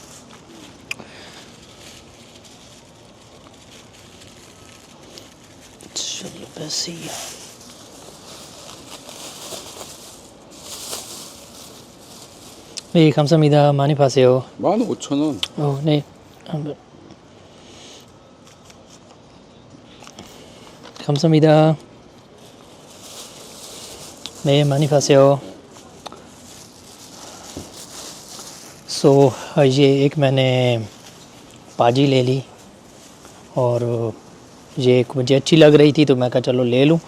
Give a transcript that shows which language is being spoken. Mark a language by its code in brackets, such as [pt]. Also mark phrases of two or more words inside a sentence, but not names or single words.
[ko] 네, 감사합니다. 많이 파세요. 15,000원. 네. 한번. 감사합니다. 네, 많이 파세요. [hi] ये एक मैंने पाजी ले ली और ये एक मुझे अच्छी लग रही थी तो मैं कहा चलो ले लूँ।